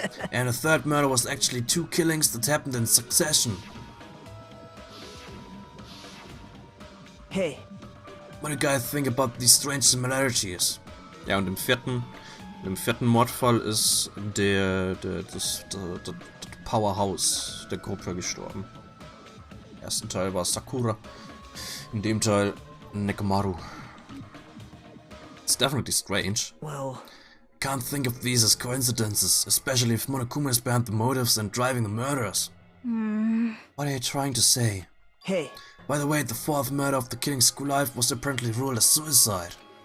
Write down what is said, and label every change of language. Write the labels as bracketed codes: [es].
[en] And the third murder was actually 2 killings that happened in succession. hey, What do you guys think about these strange similarities? [de] Ja, und im vierten Mordfall ist das Powerhouse der Gruppe gestorben. Im ersten Teil war Sakura, in dem Teil Nekomaru. [en] It's definitely strange. well... Can't think of these as coincidences, especially if Monokuma is behind the motives and driving the murders. What are you trying to say? Hey, By the way, the 4th murder of the killing school life was apparently ruled as suicide.